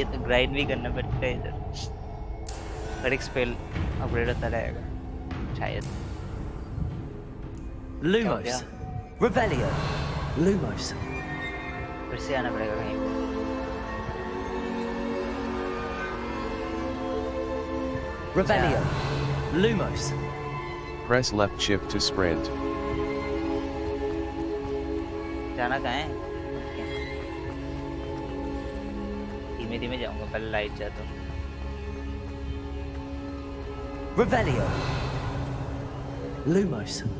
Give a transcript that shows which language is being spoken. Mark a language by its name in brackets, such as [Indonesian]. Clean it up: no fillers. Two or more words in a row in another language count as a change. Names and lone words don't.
[Hindi] ग्राइंड भी करना पड़ता है इधर हर एक [English] spell upgrade [Hindi] होता रहेगा शायद Lumos. Revelio. Lumos. फिर से आना पड़ेगा कहीं पे Revelio. Lumos. [English] Press left shift to sprint. [Hindi] जाना कहाँ है धीमे धीमे जाऊंगा पहले लाइट जाता हूँ Revelio. Lumos.